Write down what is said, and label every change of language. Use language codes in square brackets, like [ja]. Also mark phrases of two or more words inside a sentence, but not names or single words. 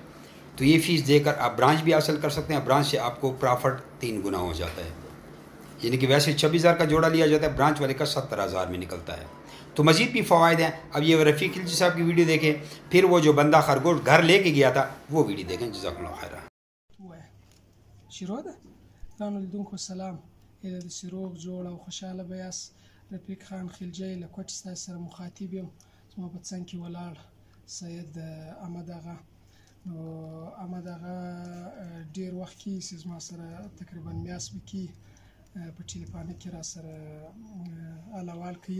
[ur] تو یہ فیس دے کر آپ برانچ بھی حاصل کر سکتے ہیں۔ برانچ سے آپ کو پرافٹ 3 گنا ہو جاتا ہے، یعنی کہ ویسے 26,000 کا جوڑا لیا جاتا ہے، برانچ والے کا 70,000 میں نکلتا ہے. تو مزید بھی فوائد ہیں. اب یہ رفیق خلجی صاحب کی ویڈیو دیکھیں، پھر وہ جو بندہ خرگوش گھر لے کے گیا تھا وہ ویڈیو دیکھیں. [ar] جزاكم الله خير. [ps] شروع ده ګرانو لیدونکو سلام. هیله د روغ جوړ او خوشحاله به یاست. رفیق خان خلجی له کوټې ستاسو سره مخاطب یم. زما په څنګ کې ولاړ سید احمد آغا. نو احمد آغا ډېر وخت کېږي چې زما سره تقریبا میاشت به کېږي په ټلیفون کې را سره حال کوي.